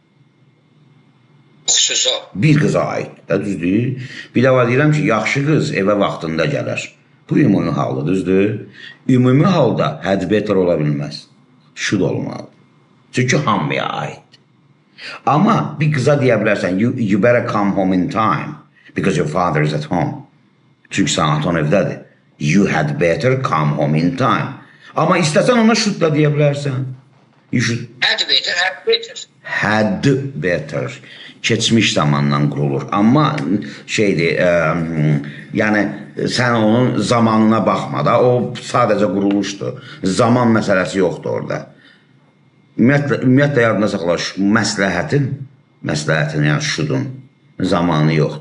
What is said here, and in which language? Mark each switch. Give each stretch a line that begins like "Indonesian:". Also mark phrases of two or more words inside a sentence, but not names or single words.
Azerbaijani: Xüsusi hal. Bir qıza aid, düzdür? Bir də var deyirəm ki, yaxşı qız evə vaxtında gələr. Bu ümumi haldır, düzdür? Ümumi halda
English: had better
Azerbaijani: ola bilməz. Şud olmalı. Çünki hamıya aid. Amma bir qıza deyə bilərsən,
English: you better come home in time because your father is at home.
Azerbaijani: Çünki sən atan evdədir.
English: You had better come home in time.
Azerbaijani: Amma istəsən ona şud da deyə bilərsən.
English: Had better, had better. Had better.
Azerbaijani: Keçmiş zamandan qurulur. Amma şeydir, yəni sən onun zamanına baxma da, o sadəcə quruluşdur. Zaman məsələsi yoxdur orada. Ümumiyyətlə yadına saxla, məsləhətin, yəni şudun zamanı yoxdur.